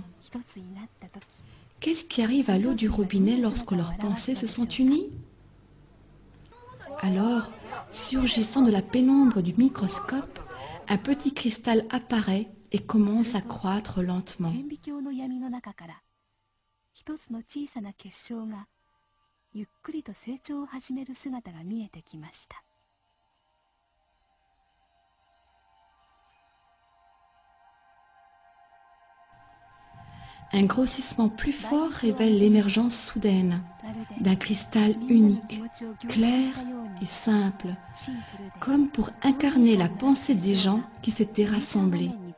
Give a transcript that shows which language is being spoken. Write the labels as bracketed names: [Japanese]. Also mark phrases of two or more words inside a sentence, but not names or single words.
[French] Qu'est-ce qui arrive à l'eau du robinet lorsque leurs pensées se sont unies? Alors, surgissant de la pénombre du microscope, un petit cristal apparaît et commence à croître lentement. [Japanese] ゆっくりと成長を始める姿が見えてきました。 [French] Un grossissement plus fort révèle l'émergence soudaine d'un cristal unique, clair et simple, comme pour incarner la pensée des gens qui s'étaient rassemblés.